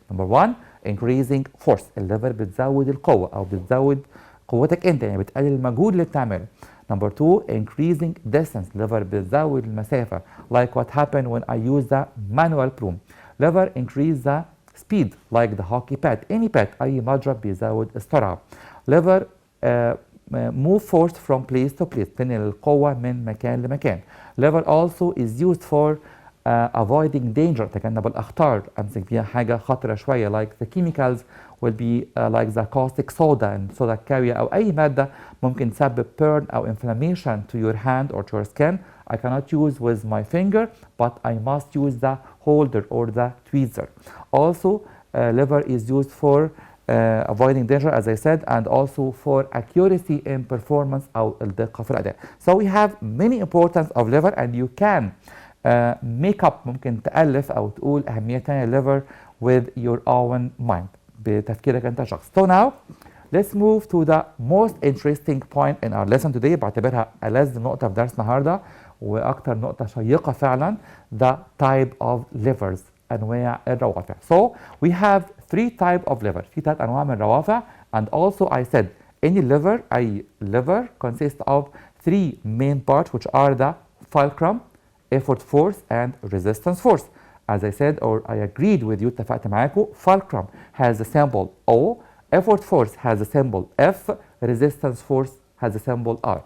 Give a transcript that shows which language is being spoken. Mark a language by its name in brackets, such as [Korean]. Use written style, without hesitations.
[English] Number 1, increasing force. [Arabic] الليفر بتزود القوة أو بتزود قوتك أنت، يعني بتقلل المجهود اللي بتعمله. [English] Number 2, increasing distance. lever [Arabic] بتزود المسافة [English] like what happened when I use the manual broom. lever increase the speed like the hockey pad. any pad [Arabic] أي مضرب بيزود السرعة. [English] lever move force from place to place، [Arabic] تنقل القوة من مكان لمكان. [English] lever also is used for avoiding danger، [Arabic] تجنب الأخطار، أمسك فيها حاجة خطرة شوية [English] like the chemicals will be like the caustic soda and soda [Arabic] كاوية أو أي مادة ممكن تسبب [English] burn أو inflammation to your hand or to your skin I cannot use with my finger, but I must use the holder or the tweezer. Also, lever is used for avoiding danger, as I said, and also for accuracy in performance [Arabic] أو الدقة في الأداء. [English] So we have many importance of lever, and you can make up، [Arabic] ممكن تألف أو تقول أهمية تانية [English] lever with your own mind [Arabic] بتفكيرك أنت شخص. [English] So now let's move to the most interesting point in our lesson today. [Arabic] بعتبرها ألذ نقطة في درس النهارده وأكتر نقطة شيقة فعلا، [English] the type of levers، [Arabic] أنواع الروافع. [English] So we have 3 type of lever، [Arabic] في 3 أنواع من الروافع. [English] And also I said any lever، أي lever consists of 3 main parts which are the fulcrum, effort force and resistance force. As I said or I agreed with you، [Arabic] اتفقت معاكم، [English] fulcrum has the symbol O، effort force has the symbol F، resistance force has the symbol R.